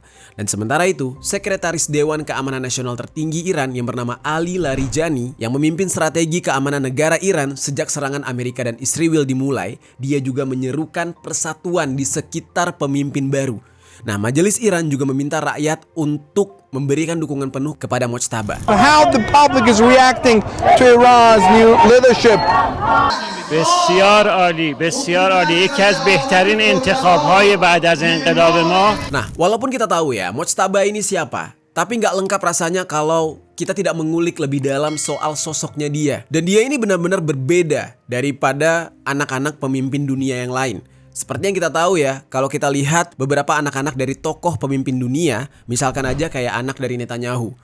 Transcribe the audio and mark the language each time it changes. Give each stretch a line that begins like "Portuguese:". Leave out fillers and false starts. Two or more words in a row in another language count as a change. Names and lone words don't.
Indonesian: Dan sementara itu, Sekretaris Dewan Keamanan Nasional tertinggi Iran yang bernama Ali Larijani yang memimpin strategi keamanan negara Iran sejak serangan Amerika dan Israel dimulai, dia juga menyerukan persatuan di sekitar pemimpin baru. Nah, Majelis Iran juga meminta rakyat untuk memberikan dukungan penuh kepada Mojtaba.
English: How the public is reacting to Iran's new leadership.
Persian: بسیار عالی یکی از بهترین انتخاب‌های بعد از انقلاب ما.
Indonesian: Nah, walaupun kita tahu ya Mojtaba ini siapa, tapi nggak lengkap rasanya kalau kita tidak mengulik lebih dalam soal sosoknya dia. Dan dia ini benar-benar berbeda daripada anak-anak pemimpin dunia yang lain. Seperti yang kita tahu ya, kalau kita lihat beberapa anak-anak dari tokoh pemimpin dunia, misalkan aja kayak anak dari Netanyahu.